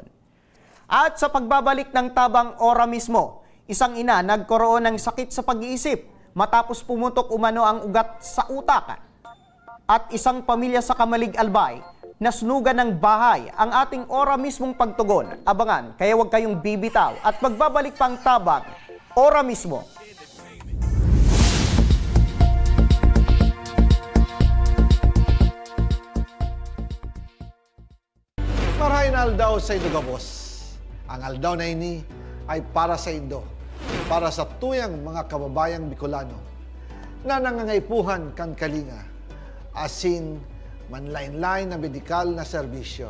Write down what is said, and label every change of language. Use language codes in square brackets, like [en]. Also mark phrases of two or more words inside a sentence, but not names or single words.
[tl] At sa pagbabalik ng Tabang Ora mismo, isang ina nagkaroon ng sakit sa pag-iisip matapos pumutok umano ang ugat sa utak. At isang pamilya sa Kamalig Albay, nasunugan ng bahay ang ating Ora mismong pagtugon. Abangan, kaya huwag kayong bibitaw at magbabalik pang Tabang Ora mismo. [bik] Marahin aldaw sa Indo Gabos. Ang aldaw na ini ay para sa Indo, para sa tuyang mga kababayang Bicolano na nangangaipuhan kan kalinga, asin manlain-lain na medikal na serbisyo.